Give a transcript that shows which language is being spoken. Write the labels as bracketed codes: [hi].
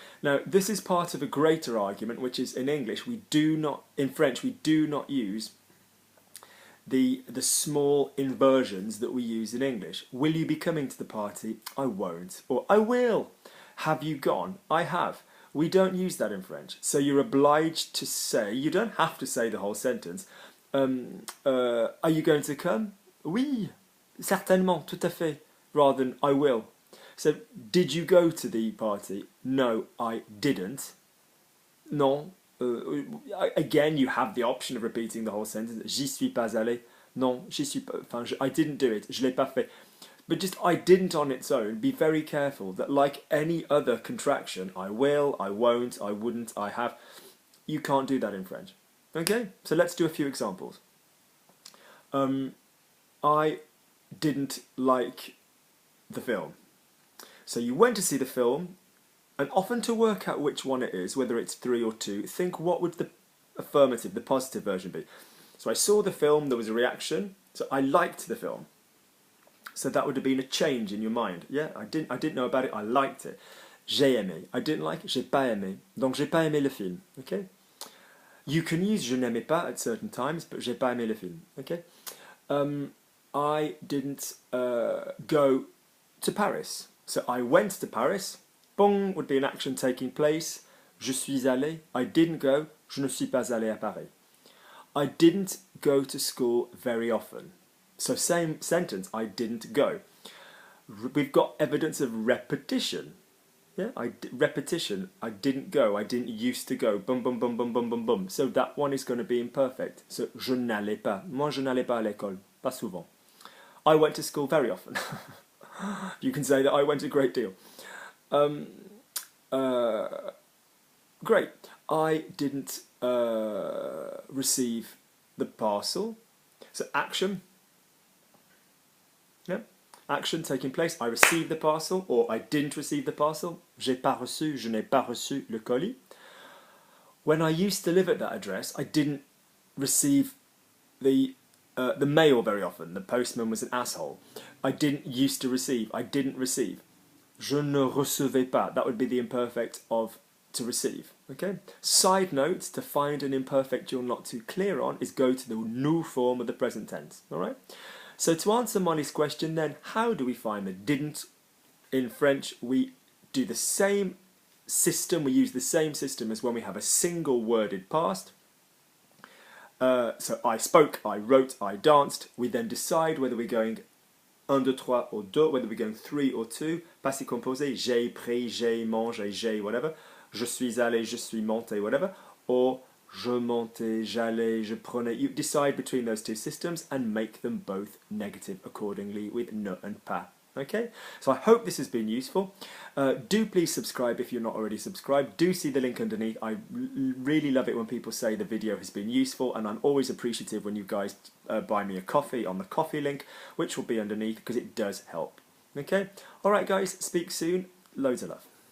[en] Now this is part of a greater argument, which is in English in French we do not use the small inversions that we use in English. Will you be coming to the party? I won't. Or I will. Have you gone? I have. We don't use that in French. So you're obliged to say, you don't have to say the whole sentence. Are you going to come? [fr] Oui, certainement, tout à fait. [en] Rather than I will. So, did you go to the party? No, I didn't. Non. Again, you have the option of repeating the whole sentence. [fr] J'y suis pas allé. Non, j'y suis pas. [en] I didn't do it. [fr] Je l'ai pas fait. [en] But just I didn't on its own. Be very careful that, like any other contraction, I will, I won't, I wouldn't, I have. You can't do that in French. Okay. So let's do a few examples. I didn't like the film. So you went to see the film, and often to work out which one it is, whether it's 3 or 2, think what would the affirmative, the positive version be. So I saw the film, there was a reaction, so I liked the film. So that would have been a change in your mind. Yeah, I didn't know about it, I liked it. [fr] J'ai aimé. [en] I didn't like it, [fr] j'ai pas aimé. Donc j'ai pas aimé le film. [en] Okay? You can use [fr] je n'aimais pas [en] at certain times, but [fr] j'ai pas aimé le film. [en] Okay? I didn't go to Paris. So I went to Paris. Bon would be an action taking place. [fr] Je suis allé. [en] I didn't go. [fr] Je ne suis pas allé à Paris. [en] I didn't go to school very often. So same sentence, I didn't go. We've got evidence of repetition. Yeah, repetition. I didn't go. I didn't used to go. Bum bum bum bum bum bum bum. So that one is going to be imperfect. [fr] So je n'allais pas. Moi je n'allais pas à l'école. Pas souvent. [en] I went to school very often. You can say that I went a great deal. Great. I didn't receive the parcel. So action. Yeah. Action taking place. I received the parcel, or I didn't receive the parcel. [fr] J'ai pas reçu, je n'ai pas reçu le colis. [en] When I used to live at that address, I didn't receive the mail very often. The postman was an asshole. I didn't used to receive. I didn't receive. [fr] Je ne recevais pas. [en] That would be the imperfect of to receive. Okay. Side note, to find an imperfect you're not too clear on is go to the nous form of the present tense. All right. So to answer Molly's question then, how do we find the didn't? In French, we do the same system. We use the same system as when we have a single worded past. So I spoke, I wrote, I danced. We then decide whether we're going 1, 2, 3 or 2, whether we're going 3 or 2. [fr] Passé composé, j'ai pris, j'ai mangé, j'ai whatever. Je suis allé, je suis monté, whatever. Or je montais, j'allais, je prenais. [en] You decide between those two systems and make them both negative accordingly with ne and pas. Okay, so I hope this has been useful. Do please subscribe if you're not already subscribed. Do see the link underneath. I really love it when people say the video has been useful, and I'm always appreciative when you guys buy me a coffee on the coffee link, which will be underneath, because it does help. Okay, alright guys, speak soon. Loads of love.